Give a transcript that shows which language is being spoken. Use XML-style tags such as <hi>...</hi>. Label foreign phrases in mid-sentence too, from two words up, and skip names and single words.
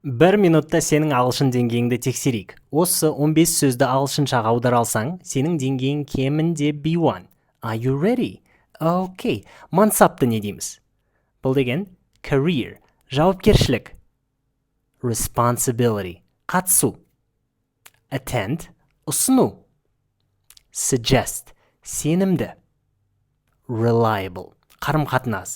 <kk>1 минутта сенің ағылшын деңгейіңді тексерейік. Осы 15 сөзді ағылшыншаға аудара алсаң, сенің деңгейің кемінде B1.</kk> <en>Are you ready?</en> <kk>Okay. Мансапты не дейміз? Бұл деген career, жауапкершілік. Responsibility, қатысу. Attend, ұсыну. Suggest, сенімді. Reliable, қарым-қатынас.</kk>